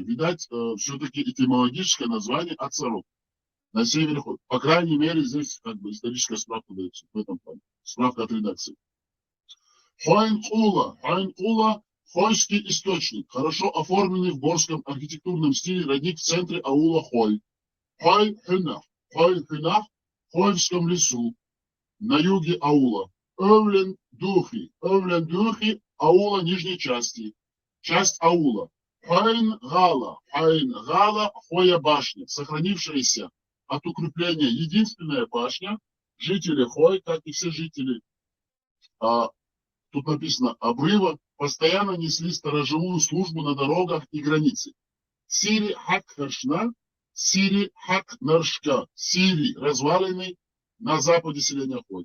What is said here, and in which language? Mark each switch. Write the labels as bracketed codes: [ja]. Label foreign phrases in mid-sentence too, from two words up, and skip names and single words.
[ru] Видать, все-таки этимологическое название от сорок. На севере Хой. По крайней мере, здесь как бы историческая справка дается в этом плане. Справка от редакции. Хойн-Кула, Хойский источник, хорошо оформленный в горском архитектурном стиле родник в центре аула Хой. Хой-Хюнах, в Хойском лесу, на юге аула. Овлен-Духи, аула нижней части, часть аула. Хойн-Гала, Хоя башня, сохранившаяся от укрепления единственная башня, жители Хой, как и все жители, тут написано обрыва, постоянно несли сторожевую службу на дорогах и границе. Сири Хак-Харшна, Сири Хак-Наршка, Сири, развалины на западе селения Хой.